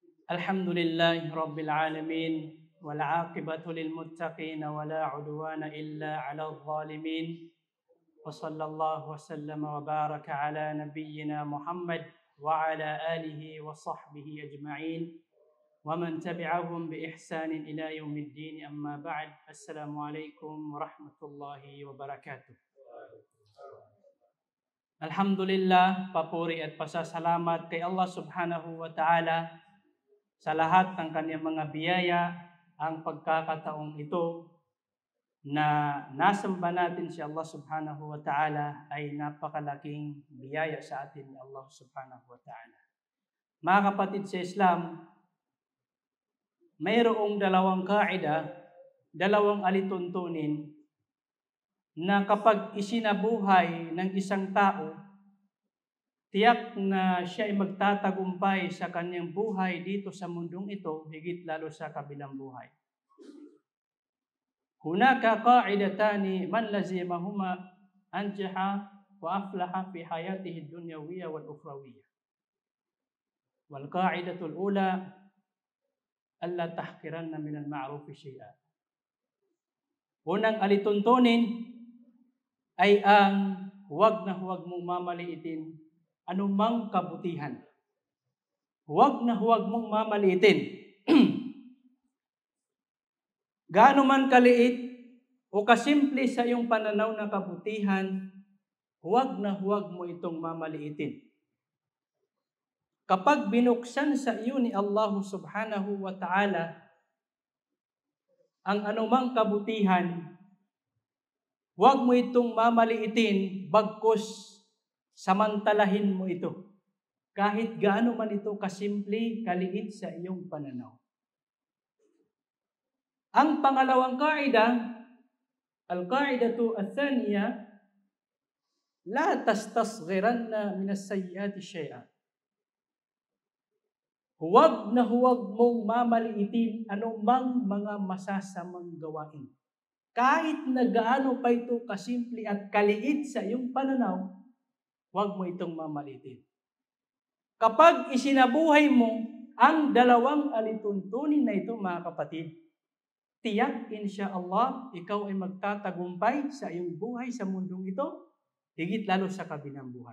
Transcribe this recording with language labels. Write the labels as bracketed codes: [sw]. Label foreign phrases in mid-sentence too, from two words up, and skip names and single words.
[ar] الحمد لله رب العالمين والعاقبة للمتقين ولا عدوان إلا على الظالمين وصلى الله وسلم وبارك على نبينا محمد وعلى آله وصحبه أجمعين ومن تبعهم بإحسان إلى يوم الدين أما بعد السلام عليكم ورحمة الله وبركاته. [tl] Alhamdulillah, papuri at pasasalamat kay Allah [ar] سبحانه وتعالى [tl] sa lahat ng kanyang mga biyaya, ang pagkakataong ito na nasamba natin si Allah [ar] سبحانه وتعالى [tl] ay napakalaking biyaya sa atin ni Allah [ar] سبحانه وتعالى. [tl] Mga kapatid sa Islam, mayroong dalawang kaida, dalawang alituntunin na kapag isinabuhay ng isang tao, tiyak na siya ay magtatagumpay sa kanyang buhay dito sa mundong ito, higit lalo sa kabilang buhay. [ar] هناك قاعدتان من لازمهما أنجح وأفلح في حياته الدنيوية والأخروية. والقاعدة الأولى ألا تحقرن من المعروف شيئا. [tl] Unang alituntunin ay ang huwag mong mamaliitin anumang kabutihan. Huwag mong mamaliitin. Gaano man kaliit o kasimple sa iyong pananaw na kabutihan, huwag mo itong mamaliitin. Kapag binuksan sa iyo ni Allah [ar] سبحانه وتعالى [tl] ang anumang kabutihan, huwag mo itong mamaliitin, bagkus samantalahin mo ito. Kahit gaano man ito kasimple, kaliit sa iyong pananaw. Ang pangalawang kaida, [ar] القاعدة الثانية لا تستصغرن من السيئات شيئا. [tl] Huwag mong mamaliitin anumang mga masasamang gawain. Kahit na gaano pa ito kasimple at kaliit sa iyong pananaw, huwag mo itong mamaliitin. Kapag isinabuhay mo ang dalawang alituntunin na ito, mga kapatid, tiyak insyaallah, ikaw ay magtatagumpay sa iyong buhay sa mundong ito, higit lalo sa kabilang buhay.